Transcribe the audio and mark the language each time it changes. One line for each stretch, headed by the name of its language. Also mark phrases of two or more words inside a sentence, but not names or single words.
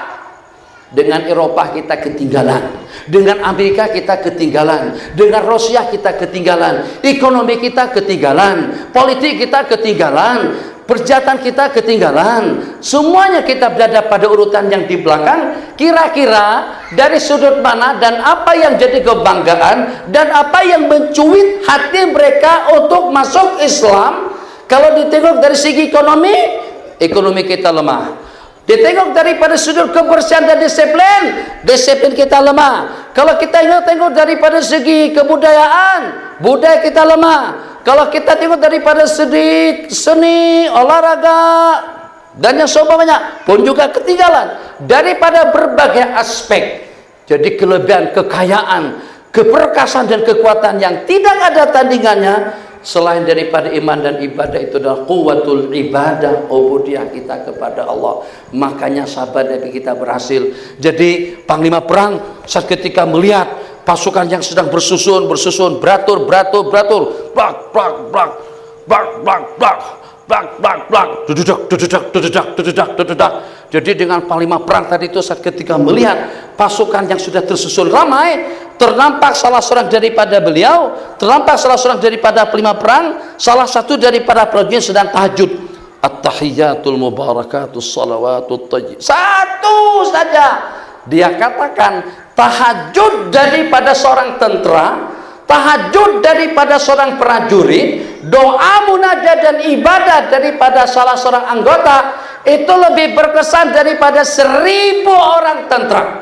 Malay: Dengan Eropa kita ketinggalan, dengan Amerika kita ketinggalan, dengan Rusia kita ketinggalan, ekonomi kita ketinggalan, politik kita ketinggalan, perjalanan kita ketinggalan, semuanya kita berada pada urutan yang di belakang. Kira-kira dari sudut mana dan apa yang jadi kebanggaan dan apa yang mencuit hati mereka untuk masuk Islam? Kalau ditengok dari segi ekonomi, ekonomi kita lemah. Ditengok daripada sudut kebersihan dan disiplin, disiplin kita lemah. Kalau kita tengok daripada segi kebudayaan, budaya kita lemah. Kalau kita tengok daripada segi seni, olahraga, dan yang seumpamanya pun juga ketinggalan daripada berbagai aspek. Jadi kelebihan, kekayaan, keperkasan dan kekuatan yang tidak ada tandingannya selain daripada iman dan ibadah itu adalah
Arabic: قوة العبادة,
Malay: ubudiyah kita kepada Allah. Makanya sahabat Nabi kita berhasil. Jadi panglima perang saat ketika melihat pasukan yang sedang bersusun, beratur, blak, dududak. Jadi dengan panglima perang tadi itu saat ketika melihat pasukan yang sudah tersusun ramai, ternampak salah seorang daripada beliau, ternampak salah seorang daripada panglima perang, salah satu daripada prajurit sedang tahajud.
Arabic: التحيات المباركات الصلوات الطيب.
Malay: Satu saja dia katakan, tahajud daripada seorang tentara, tahajud daripada seorang prajurit, doa munajat dan ibadah daripada salah seorang anggota itu lebih berkesan daripada 1000 orang tentara.